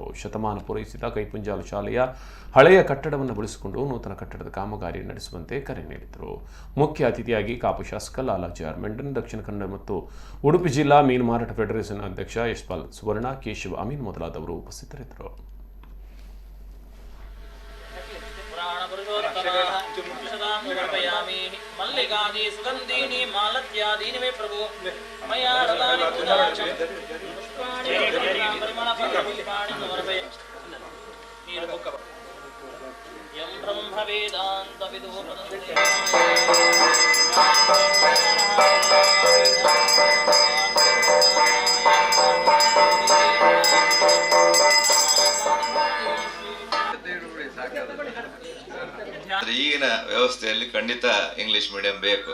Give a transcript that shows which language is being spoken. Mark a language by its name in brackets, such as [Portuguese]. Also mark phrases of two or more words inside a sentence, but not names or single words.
[Kannada] ಶತಮಾನ ಪೂರೈಸಿದ ಕೈಪುಂಜಾಲ ಶಾಲೆಯ ಹಳೆಯ ಕಟ್ಟಡವನ್ನು ಬಳಸಿಕೊಂಡು ನೂತನ ಕಟ್ಟಡದ ಕಾಮಗಾರಿ ನಡೆಸುವಂತೆ ಕರೆ ನೀಡಿದರು. ಮುಖ್ಯ ಅತಿಥಿಯಾಗಿ ಕಾಪು ಶಾಸಕ ಲಾಲಾಜಿ ಆರ್ ಮೆಂಡನ್, ದಕ್ಷಿಣ ಕನ್ನಡ ಮತ್ತು ಉಡುಪಿ ಜಿಲ್ಲಾ ಮೀನು ಮಾರಾಟ ಫೆಡರೇಷನ್ ಅಧ್ಯಕ್ಷ ಯಶ್ಪಾಲ್ ಸುವರ್ಣ, ಕೇಶವ ಅಮೀನ್ ಮೊದಲಾದವರು ಉಪಸ್ಥಿತರಿದ್ದರು. [Sanskrit] मल्लिकादि सुगंधीनि मालत्यादीनि मे प्रभु मया यं ब्रह्म वेदांत विदो [Kannada] ಈಗಿನ ವ್ಯವಸ್ಥೆಯಲ್ಲಿ ಖಂಡಿತ [English] English medium [Kannada] ಬೇಕು.